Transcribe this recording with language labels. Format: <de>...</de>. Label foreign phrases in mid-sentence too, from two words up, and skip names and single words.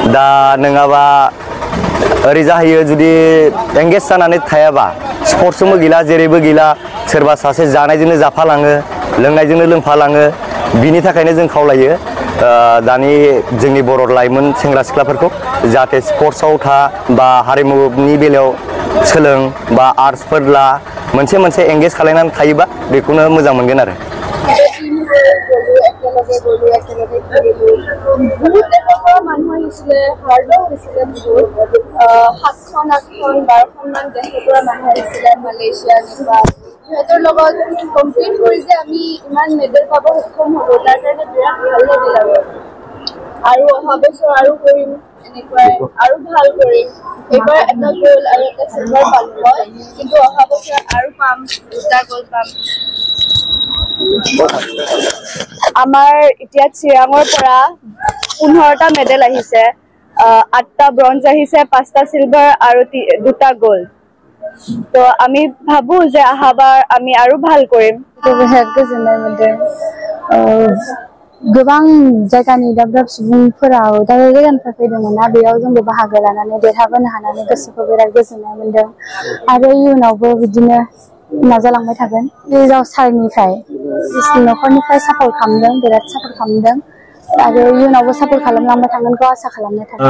<brx>आरो दा नङाबा ओरै जाहैयो जुदि एंगेज जानानै थायाबा स्पर्ट्सजोंबो गैला जेरैबो गैला सोरबा सासे जानायजोंनो जाफालाङो लोंनायजोंनो लोंफालाङो बिनि थाखायनो जों खावलायो दानि जोंनि बर' लाइमोन सेंग्रा सिख्लाफोरखौ जाहाथे स्पर्ट्सआव था बा हारिमुनि बेलायाव सोलों बा आर्ट्सफोर ला मोनसे एंगेज खालायनानै थायोबा बेखौनो मोजां मोनगोन आरो</brx> <as>সিহঁতৰ লগত কম্পিট কৰি যে আমি ইমান মেডেল পাব সক্ষম হ'লো তাৰ কাৰণে বিৰাট ভাল লাগিল আৰু অহা বছৰ আৰু কৰিম এনেকুৱাই আৰু ভাল কৰিম এইবাৰ এটা গ'ল আৰু এটা চিলভাৰ পালো মই কিন্তু অহা বছৰ আৰু পাম দুটা গ'ল পাম আমাৰ এতিয়া চিৰাঙৰ পৰা 15টা মেডেল আহিছে 8টা ব্ৰঞ্জ আহিছে 5টা চিলভাৰ আৰু 2টা গ'ল্ড তো আমি ভাবো যে অহাবাৰ আমি আৰু ভাল কৰিম তো</as> <brx>बेहाय गोजोननाय मोनदों गोबां जायगानि दाब दाब सुबुंफोरा दाब दाब जायगानिफ्राय फैदोंमोन ना बेयाव जोंबो बाहागो लानानै देरहाबोनो हानानै गोसोखौ बिराद गोजोननाय मोनदों आरो इयुनावबो बिदिनो नाजालांबाय थागोन रिजाव सारनिफ्राय न'खरनिफ्राय सापर्ट खालामदों बिराद सापर्ट खालामदों आरो इयुनावबो सापर्ट खालामलांबाय थागोनखौ आसा खालामनाय थाबाय</brx>